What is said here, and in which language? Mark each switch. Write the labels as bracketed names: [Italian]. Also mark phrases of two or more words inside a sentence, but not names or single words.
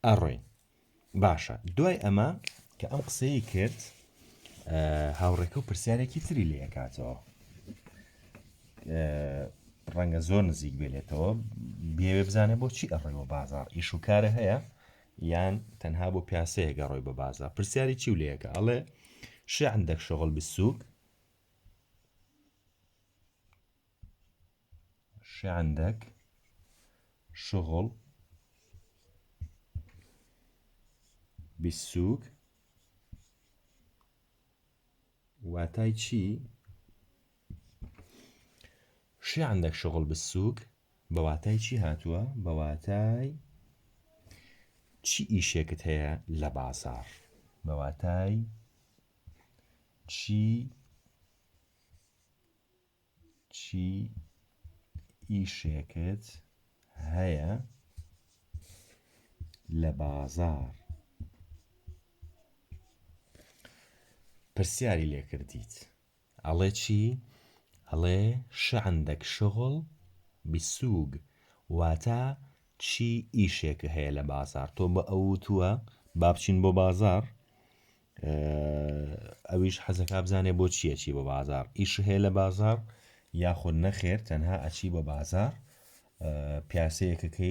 [Central Kurdish] باشە دوای ئەمە کە ئەم قسەی کرد هاوڕێکە و پرسیارێکی تری لێ کاتەوە ڕەنگە زۆر نزیک بێتەوە بێوێ بزانێ بۆچی ئەڕێەوە بازار ئیش و کارە هەیە یان تەنها بۆ پیاسەیە گەڕۆی بە بازار پرسیاری چی و لەیەکە ئەڵێ [Arabic] شي عندك شغل بالسوق شي عندك شغل بالسوق [Central Kurdish] واتای چی [Arabic] شي عندك شغل بالسوق [Central Kurdish] بەواتای چی هاتووە بەواتای چی ئیشێکت هەیە لە بازار بەواتای چی ئیشێکت هەیە لە بازار پرسیاری لێ کردیت ئەڵێ چی ئەڵێ [Arabic] شي عندك شغل بالسوق [Central Kurdish] واتە چی ئیشێک هەیە لە بازار تۆ بە ئەوتووە با بچین بۆ بازار ئەویش حەزەکە بزانێ بۆ چییە چی بە بازار ئیش هەیە لە بازار یاخود نەخێر تەنها ئەچی بە بازار پیاسەیەکەکەی